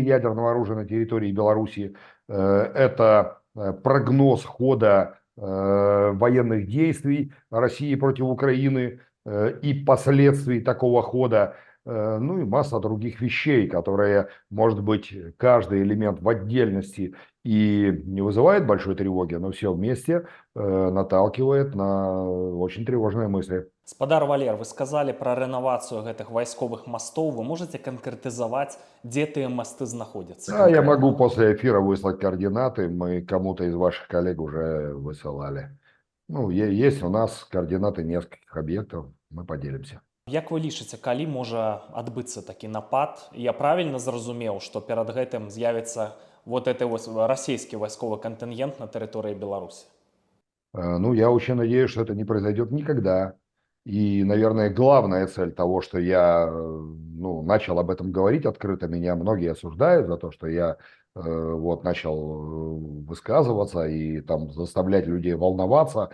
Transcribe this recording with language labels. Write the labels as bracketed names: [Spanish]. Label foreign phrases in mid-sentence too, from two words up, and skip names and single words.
[Russian] ядерного оружия на территории Беларуси, это прогноз хода военных действий России против Украины и последствий такого хода, и масса других вещей, которые, может быть, каждый элемент в отдельности и не вызывает большой тревоги, но все вместе наталкивает на очень тревожные мысли. Спадар Валер, вы сказали про реновацию [Belarusian] гэтых вайсковых мостов. [Russian] Вы можете конкретизовать, где тыя мосты находятся? Да, я могу после эфира выслать координаты. Мы кому-то из ваших коллег уже высылали. Есть у нас координаты нескольких объектов. Мы поделимся. [Belarusian] Як вы лічыце, калі можа адбыцца такі напад? Я правильно зразумеў, што перад гэтым з'явіцца расійскі вайсковы контингент на тэрыторыі Беларуси? [Russian] Я очень надеюсь, что это не произойдет никогда. И, наверное, главная цель того, что я начал об этом говорить открыто, меня многие осуждают за то, что я начал высказываться и там заставлять людей волноваться.